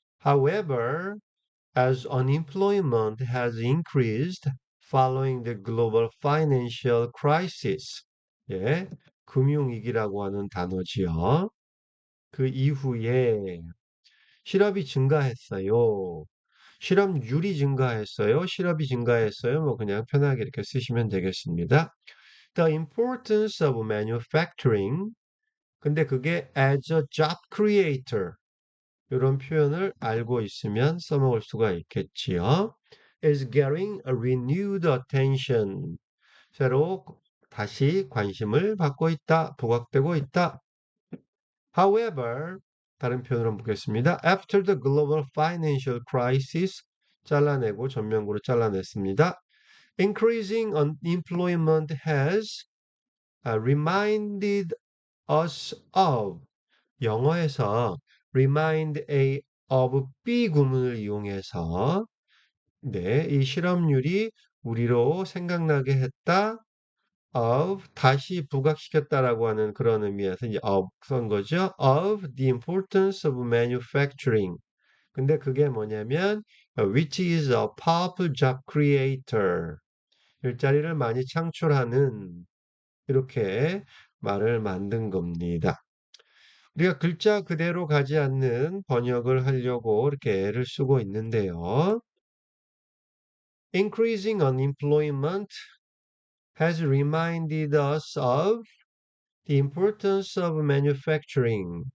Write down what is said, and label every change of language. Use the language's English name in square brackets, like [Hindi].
[English] However, as unemployment has increased following the global financial crisis. [Korean] 예, 금융위기라고 하는 단어지요. 그 이후에 실업이 증가했어요. 실업률이 증가했어요. 실업이 증가했어요. 뭐 그냥 편하게 이렇게 쓰시면 되겠습니다. [English] The importance of manufacturing. [Korean] 근데 그게 [English] as a job creator. [Korean] 이런 표현을 알고 있으면 써먹을 수가 있겠지요. [English] is getting a renewed attention. [Korean] 새로 다시 관심을 받고 있다, 부각되고 있다. However, 다른 표현으로 보겠습니다. [English] After the global financial crisis, [Korean] 잘라내고 전면구로 잘라냈습니다. [English] Increasing unemployment has reminded us of [Korean] 영어에서 remind A of B 구문을 이용해서 네, 이 실업률이 우리로 생각나게 했다 of 다시 부각시켰다라고 하는 그런 의미에서 이제 of 쓴 거죠. [English] of the importance of manufacturing. [Korean] 근데 그게 뭐냐면 [English] which is a powerful job creator. [Korean] 일자리를 많이 창출하는 이렇게 말을 만든 겁니다. 우리가 글자 그대로 가지 않는 번역을 하려고 이렇게 애를 쓰고 있는데요. [English] Increasing unemployment has reminded us of the importance of manufacturing.